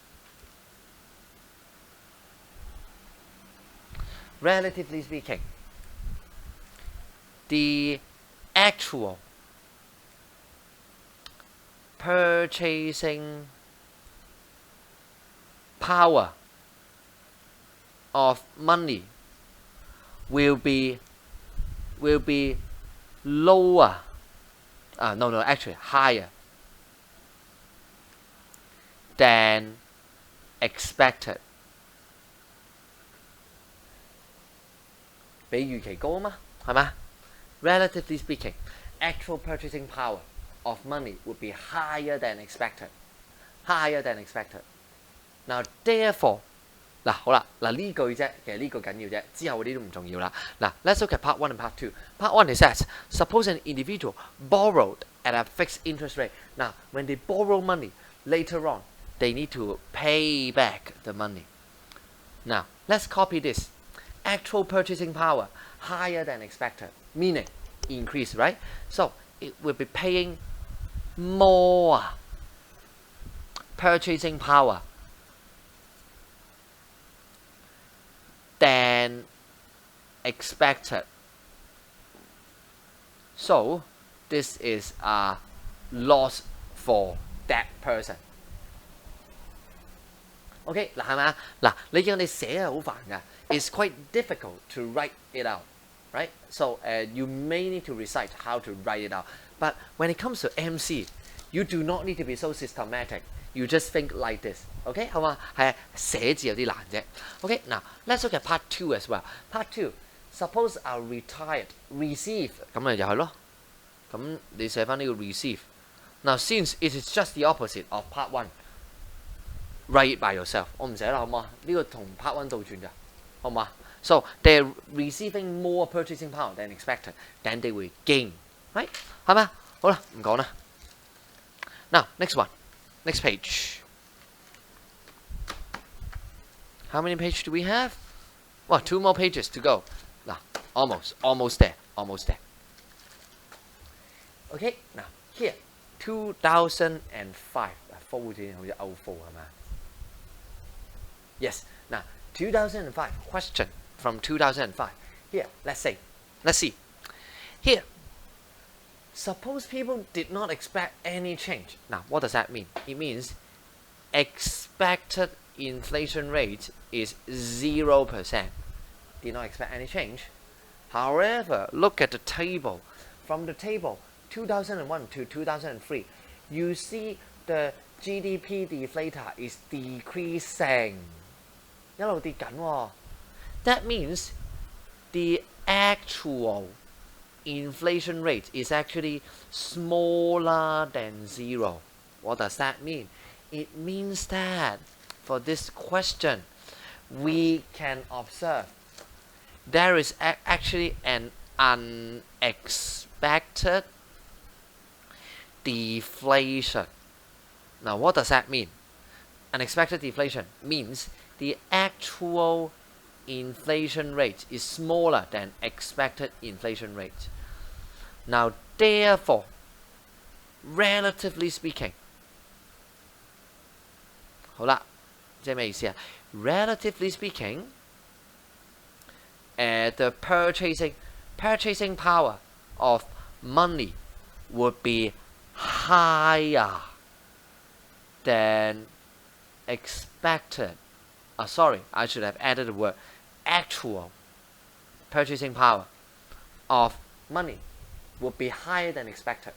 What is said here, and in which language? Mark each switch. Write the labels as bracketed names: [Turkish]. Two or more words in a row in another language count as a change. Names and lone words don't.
[English] the actual purchasing power of money will be lower. Actually higher than expected. [Cantonese] 比預期高啊嘛，係咪？ [English] Relatively speaking, actual purchasing power of money would be higher than expected. Now, therefore, [Cantonese] 嗱好啦，嗱呢句啫，其實呢句緊要啫，之後嗰啲都唔重要啦。 [English] 嗱 ，let's look at part 1 and part 2. Part 1 it says, suppose an individual borrowed at a fixed interest rate. Now, when they borrow money, later on, they need to pay back the money. Now, let's copy this. Actual purchasing power higher than expected, meaning increase, right? So, it will be paying more purchasing power than expected. So, this is a loss for that person. [Cantonese] OK 嗱係咪啊？嗱你見我哋寫係好煩㗎 ， [English] it's quite difficult to write it out, right? So you may need to recite how to write it out. But when it comes to MC, you do not need to be so systematic. You just think like this, [Cantonese] OK 好嘛？係寫字有啲難啫。OK 嗱 ， [English] let's look at part 2 as well. Part 2, suppose I retired, receive [Cantonese] 咁咪就係咯。咁你寫翻呢個 receive. [English] Now since it is just the opposite of part 1. Write it by yourself. [Cantonese] 我唔寫啦，好嘛？呢個同 part 1倒轉㗎，好嘛？ [English] So they're receiving more purchasing power than expected, then they will gain, right? [Cantonese] 係咪？好啦，唔講啦。 [English] Now next one, next page. How many pages do we have? Well, 2 more pages to go. 嗱 almost there. Okay, now here, 2005. [Cantonese] 好似歐科係嘛？ Yes. [English] Now, 2005 question from 2005. Here, let's see. Here, suppose people did not expect any change. Now, what does that mean? It means expected inflation rate is 0%. Did not expect any change. However, look at the table. From the table, 2001 to 2003, you see the GDP deflator is decreasing. [Cantonese] 一路跌緊喎。 [English] That means the actual inflation rate is actually smaller than 0. What does that mean? It means that for this question, we can observe there is actually an unexpected deflation. Now, what does that mean? Unexpected deflation means the actual inflation rate is smaller than expected inflation rate. Now, therefore, relatively speaking, [Cantonese] 好啦，即係咩意思啊？ [English] Relatively speaking, the purchasing power of money would be higher than expected. Sorry, I should have added the word actual purchasing power of money would be higher than expected.